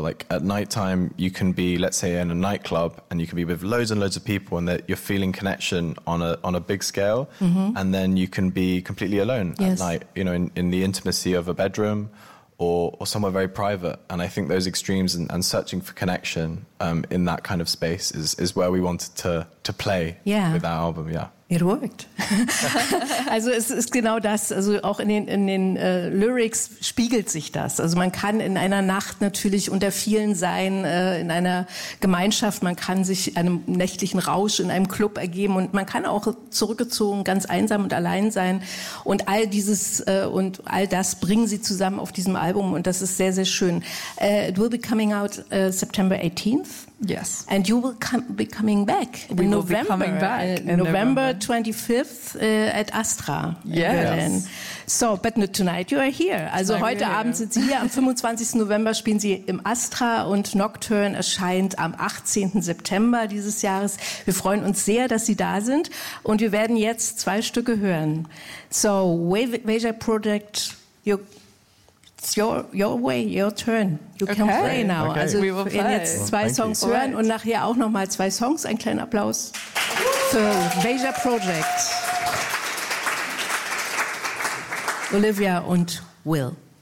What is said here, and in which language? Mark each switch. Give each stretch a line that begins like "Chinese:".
English: Like at nighttime, you can be, let's say, in a nightclub, and you can be with loads and loads of people, and that you're feeling connection on a big scale. Mm-hmm. And then you can be completely alone at night, you know, in the intimacy of a bedroom. Or somewhere very private. And I think those extremes and searching for connection in that kind of space is where we wanted to play with our album, yeah. It worked.
German: Also es ist genau das, also auch in den Lyrics spiegelt sich das. Also man kann in einer Nacht natürlich unter vielen sein, in einer Gemeinschaft, man kann sich einem nächtlichen Rausch in einem Club ergeben und man kann auch zurückgezogen, ganz einsam und allein sein. Und all dieses und all das bringen sie zusammen auf diesem Album und das ist sehr, sehr schön.
English: It will be coming out September 18th. Yes. And you will be coming back in November. We will be coming back in November 25th at Astra. Yes. So, but not tonight, you are here.
German: Also heute Abend sind Sie hier. Am 25. November spielen Sie im Astra und Nocturne erscheint am 18. September dieses Jahres. Wir freuen uns sehr, dass Sie da sind und wir werden jetzt zwei Stücke hören.
English: So, Wager Project, It's your turn. You can play now. Okay.
German: Also, wir werden jetzt zwei Songs hören und nachher auch nochmal zwei Songs. Ein kleiner Applaus für Vaja Project. Olivia und Will.